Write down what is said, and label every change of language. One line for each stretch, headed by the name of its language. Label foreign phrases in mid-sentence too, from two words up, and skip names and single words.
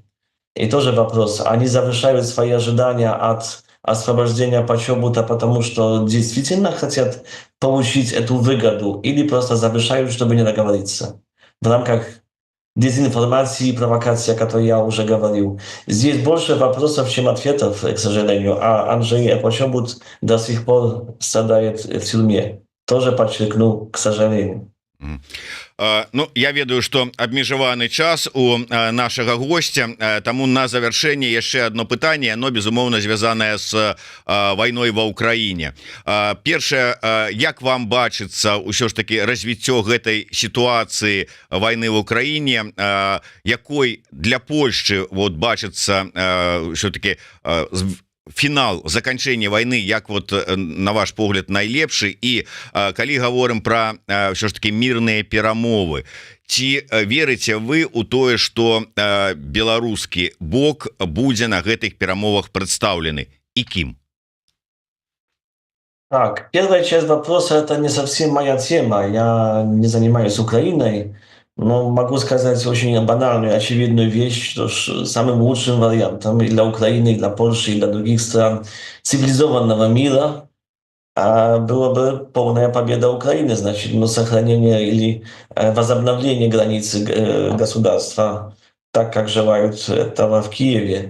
Russian: И тоже вопрос, они завышают свои ожидания от освобождения Почобута, потому что действительно хотят получить эту выгоду, или просто завышают, чтобы не договориться в рамках дезинформации и провокации, о которой я уже говорил. Здесь больше вопросов, чем ответов, к сожалению. А Анджей Почобут до сих пор страдает в тюрьме. Тоже подчеркну, к сожалению.
Belarusian: Ну, я ведаю, что абмежаваны час у нашага гостя, таму на завяршэнне яшчэ одно пытанне, оно безумоўна звязанае з вайной ва ўкраіне. Першае, як вам бачыцца ўсё ж таки развіццё гэтай сітуацыі вайны в Украіне, якой для Польшчы вот бачыцца ўсё-таки фінал заканчэння войны, як вот на ваш погляд найлепшы, і калі гаворым про ўсё ж таки мірныя перамовы, ці верыце вы у тое, што беларускі бок будзе на гэтых перамовах прадстаўлены і кім?
Russian: Так, первая часть вопроса — это не совсем моя тема. Я не занимаюсь Украиной, но могу сказать очень банальную, очевидную вещь, что самым лучшим вариантом и для Украины, и для Польши, и для других стран цивилизованного мира было бы полная победа Украины, значит, сохранение или возобновление границы государства, так, как желают этого в Киеве.